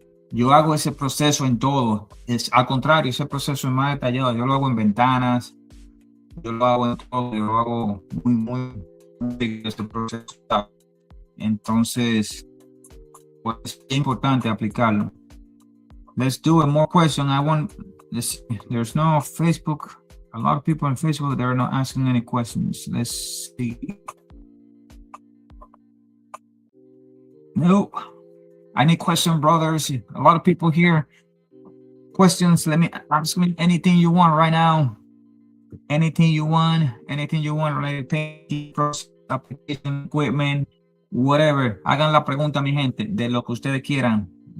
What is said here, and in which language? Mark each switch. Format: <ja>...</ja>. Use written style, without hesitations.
<es>Yo hago ese proceso en todo. Es al contrario, ese proceso es más detallado. Yo lo hago en ventanas, yo lo hago en todo, yo lo hago muy este proceso. Entonces, pues, es importante aplicarlo.</es> <en>Let's do a more question. I want this. There's no Facebook. A lot of people on Facebook, they're not asking any questions. Let's see. No, I need question, brothers. A lot of people here. Questions. Let me ask me anything you want right now. Anything you want related to application, equipment, whatever.</en> <es>Hagan la pregunta, mi gente, de lo que ustedes quieran.</es>